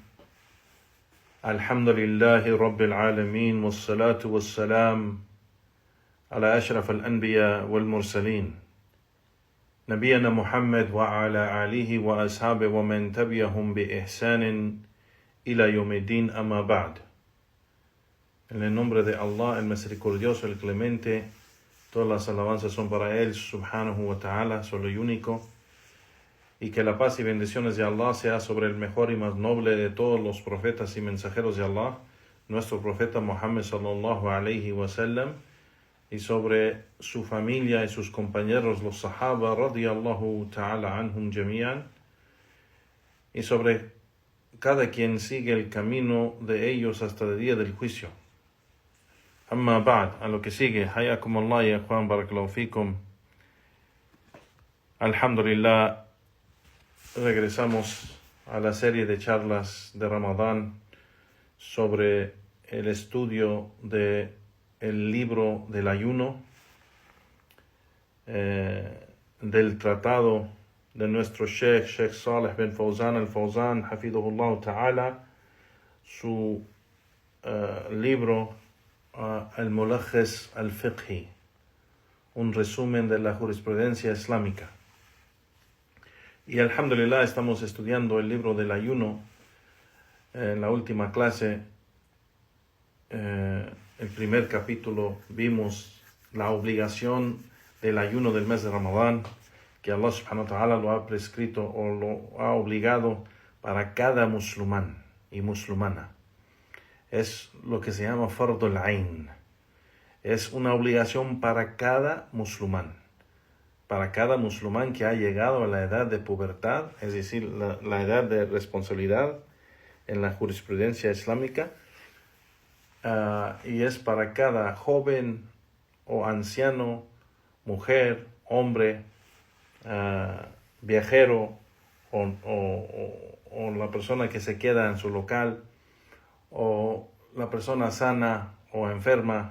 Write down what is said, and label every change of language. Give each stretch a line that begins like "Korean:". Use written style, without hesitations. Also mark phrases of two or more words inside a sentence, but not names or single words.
Arabic: الحمد لله رب العالمين والصلاة والسلام على أشرف الأنبياء والمرسلين نبينا محمد وعلى آله وأصحابه ومن تبعهم بإحسان إلى يوم الدين أما بعد.
Spanish: En el nombre de Allah, el misericordioso, el clemente, todas las alabanzas son para Él,
Arabic: سبحانه وتعالى,
Spanish: solo y único. Y que la paz y bendiciones de Allah sea sobre el mejor y más noble de todos los profetas y mensajeros de Allah, nuestro profeta Muhammad
Arabic: صلى الله عليه وسلم,
Spanish: y sobre su familia y sus compañeros, los sahaba
Arabic: رضي الله تعالى عنهم جميعا,
Spanish: y sobre cada quien sigue el camino de ellos hasta el día del juicio.
Arabic: أما بعد,
Spanish: a lo que sigue,
Arabic: حياكم الله يا إخوان، بارك الله فيكم.
Spanish: Alhamdulillah, regresamos a la serie de charlas de Ramadán sobre el estudio del libro del ayuno, del tratado de nuestro Sheikh Saleh bin Fawzan al-Fawzan,
Arabic: حفظه الله تعالى,
Spanish: su libro al-Mulakhis al-Fiqhi, un resumen de la jurisprudencia islámica. Y alhamdulillah estamos estudiando el libro del ayuno. En la última clase, el primer capítulo, vimos la obligación del ayuno del mes de Ramadán, que Allah
Arabic: سبحانه وتعالى
Spanish: lo ha prescrito o lo ha obligado para cada musulmán y musulmana. Es lo que se llama
Arabic: فرض عين.
Spanish: Es una obligación para cada musulmán. Para cada musulmán que ha llegado a la edad de pubertad, es decir, la edad de responsabilidad en la jurisprudencia islámica, y es para cada joven o anciano, mujer, hombre, viajero o la persona que se queda en su local, o la persona sana o enferma.